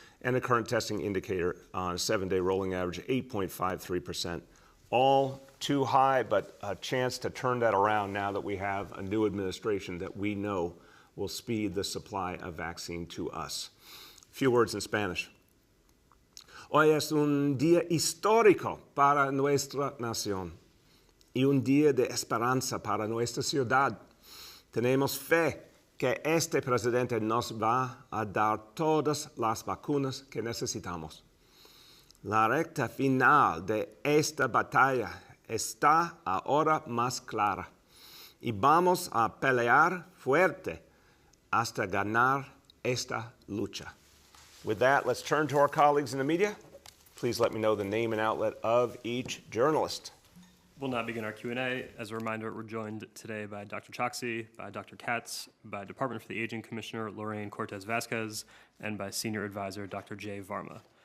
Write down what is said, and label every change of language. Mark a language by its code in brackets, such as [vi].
[en] And the current testing indicator on a 7-day rolling average, 8.53%. All too high, but a chance to turn that around now that we have a new administration that we know will speed the supply of vaccine to us. A few words in Spanish. [es] Hoy es un día histórico para nuestra nación y un día de esperanza para nuestra ciudad. Tenemos fe que este presidente nos va a dar todas las vacunas que necesitamos. La recta final de esta batalla está ahora más clara y vamos a pelear fuerte hasta ganar esta lucha. [en] With that, let's turn to our colleagues in the media. Please let me know the name and outlet of each journalist. We'll now begin our Q&A. As a reminder, we're joined today by Dr. Choksi, by Dr. Katz, by Department for the Aging Commissioner Lorraine Cortez-Vasquez, and by Senior Advisor Dr. Jay Varma.